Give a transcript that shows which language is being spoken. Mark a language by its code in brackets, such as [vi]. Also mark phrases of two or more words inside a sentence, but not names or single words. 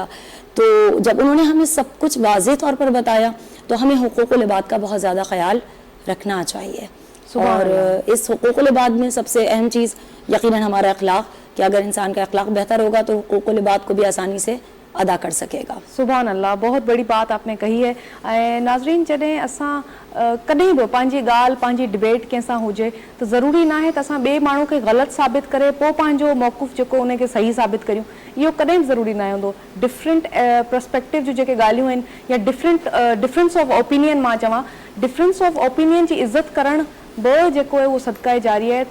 [ur] تو جب انہوں نے ہمیں سب کچھ واضح طور پر بتایا تو ہمیں حقوق العباد کا بہت زیادہ خیال رکھنا چاہیے. اور اس حقوق العباد میں سب سے اہم چیز یقیناً ہمارا اخلاق, کہ اگر انسان کا اخلاق بہتر ہوگا تو حقوق العباد کو بھی آسانی سے ادا کر سکے گا. [ar] سبحان اللہ, [ur] بہت بڑی بات آپ نے کہی ہے. ناظرین, [sd] جڏهن اسان ڪڏهن به پنهنجي ڳالهه، پنهنجي ڊبيٽ ڪنهن سان هجي ته ضروري نه آهي ته اسان ٻئي ماڻهو کي غلط ثابت ڪري پوءِ پنهنجو موقف جيڪو ان کي صحيح ثابت ڪريون، اهو ڪڏهن به ضروري نه هوندو. [en] different perspective [sd] جون جيڪي ڳالهيون آهن يا [en] difference of opinion, [sd] مان چوان [en] difference of opinion [sd] جي عزت ڪرڻ به جيڪو آهي اهو صدقه جاري آهي.